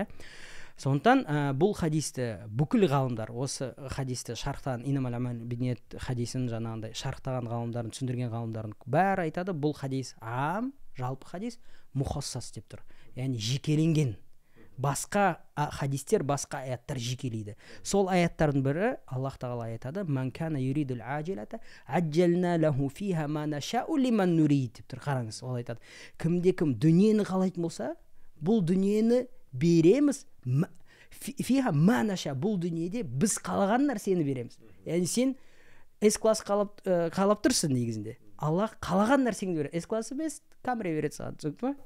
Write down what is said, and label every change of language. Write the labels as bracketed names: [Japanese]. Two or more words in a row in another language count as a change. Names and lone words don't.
[Kazakh] Сондықтан бұл хадисті бүкіл ғалымдар, осы хадисті шархтаған, [Arabic] إنما الأعمال بالنيات [Kazakh] хадисін жаңағындай шархтаған ғалымдардың, түсіндірген ғалымдардың бәрі айтады, бұл хадис жалпы хадис, мухассас деп тұр. Яғни жекеленген. Басқа хадистер, басқа аяттар жекелейді. Сол аяттардың бірі Аллах тағала айтады: [Arabic] "من كان يريد العاجلة عجلنا له فيها ما نشاء لمن نريد" [Kazakh] деп тұр. Қараңыз, ол айтады, кімде-кім дүниені қалайтын болса, бұл дүниені береміз, [Arabic] فيها ما نشاء, [Kazakh] бұл дүниеде біз қалаған нәрсені береміз. Яғни сен С-класс қалап тұрсың негізінде. Аллах қалаған нәрсеңді береді. С-класс емес, камера береді саған, түсіндің ба?